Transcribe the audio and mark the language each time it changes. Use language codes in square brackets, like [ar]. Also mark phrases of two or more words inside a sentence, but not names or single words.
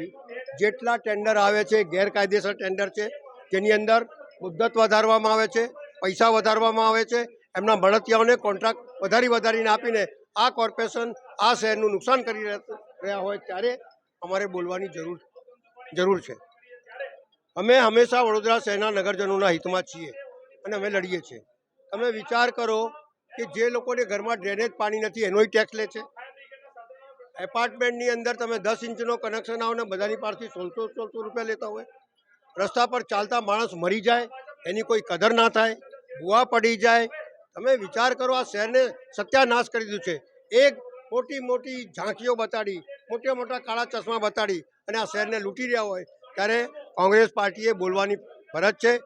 [gu] જેટલા ટેન્ડર આવે છે ગેરકાયદેસર ટેન્ડર છે, જેની અંદર મુદ્દત વધારવામાં આવે છે, પૈસા વધારવામાં આવે છે, એમના બળતિયાઓને કૉન્ટ્રાક્ટ વધારીને આપીને આ કૉર્પોરેશન આ શહેરનું નુકસાન કરી રહ્યા હોય ત્યારે અમારે બોલવાની જરૂર છે। અમે હંમેશા વડોદરા શહેરના નગરજનોના હિતમાં છીએ અને અમે લડીએ છીએ। તમે વિચાર કરો કિ જે લોકોને ઘરમાં ડ્રેનેજ પાણી નથી એનોય ટેક્સ લે છે। એપાર્ટમેન્ટની અંદર તમે 10 ઇંચનો કનેક્શન આઓ ને બધાની પાસેથી 1600 રુપયા લેતા હોય। રસ્તા પર ચાલતા માણસ મરી જાએ એની કોઈ કદર ના થાય, ભૂઆ પડી જાએ। તમે વિચાર કરો આ શહેરને સત્યાનાશ કરી દીધું છે। એક મોટી મોટી ઝાંકીઓ બતાડી, મોટા મોટા કાળા ચશ્મા બતાડી અને આ શહેરને લૂંટી રહ્યા હોય ત્યારે કૉંગ્રેસ પાર્ટીએ બોલવાની ફરજ છે।